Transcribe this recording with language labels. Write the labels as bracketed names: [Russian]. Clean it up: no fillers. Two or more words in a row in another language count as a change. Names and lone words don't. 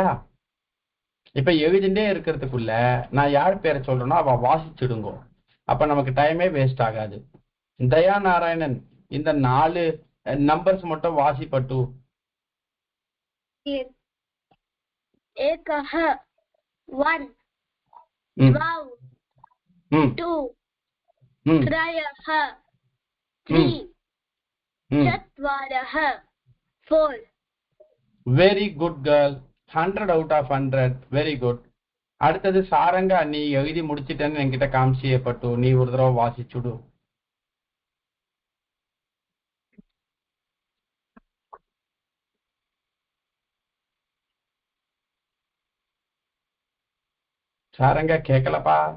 [Tamil] இப்ப எழுதிட்டே இருக்கிறதுக்குள்ள நான் யார் பேரை சொல்றேனோ அவ வாசிச்சிடுங்க, அப்ப நமக்கு டைமே வேஸ்ட் ஆகாது. தயா நாராயணன் இந்த 4 நம்பர்ஸ் மட்டும் வாசிப்பட்டு. [Sanskrit] ஏகஹ 1 द्वौ 2 त्रयः 3 चत्वारः 4. [English] very good girl. 100 out of 100. very good. [Tamil] அடுத்தது சாரங்கா, நீ எழுதி முடிச்சிட்டேன்னு என்கிட்ட காமிச்சியப்பட்டு நீ ஒரு தடவை வாசிச்சுடு. சாரங்கா கேட்கலப்பா.